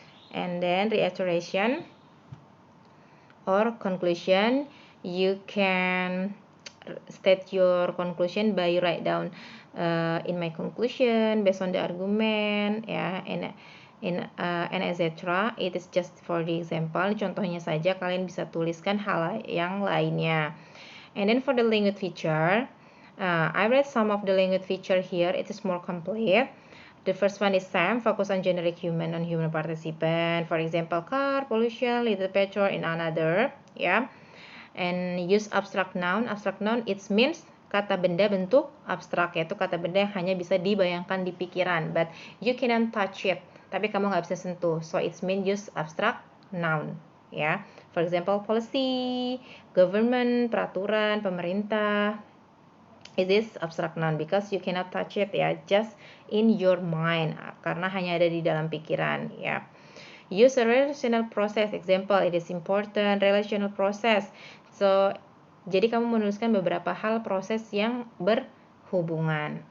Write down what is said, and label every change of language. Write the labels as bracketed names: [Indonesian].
[English] And then reiteration or conclusion, you can state your conclusion by write down in my conclusion based on the argument, yeah, and etc. It is just for the example. [Indonesian] Contohnya saja, kalian bisa tuliskan hal yang lainnya. [English] And then for the language feature, I read some of the language feature here. It is more complete. The first one is SAM, focus on generic human, non-human participant. For example, car, pollution, literature, and another. Yeah. And use abstract noun. Abstract noun, it means [Indonesian] kata benda bentuk abstrak, yaitu kata benda yang hanya bisa dibayangkan di pikiran, [English] but you cannot touch it. [Indonesian] Tapi kamu nggak bisa sentuh. [English] So it means use abstract noun. Yeah. For example, policy, government, [Indonesian] peraturan, pemerintah. [English] It is abstract noun because you cannot touch it, ya, just in your mind, [Indonesian] karena hanya ada di dalam pikiran, ya. [English] use a relational process. Example, it is important, relational process. [Indonesian] So, jadi kamu menuliskan beberapa hal proses yang berhubungan.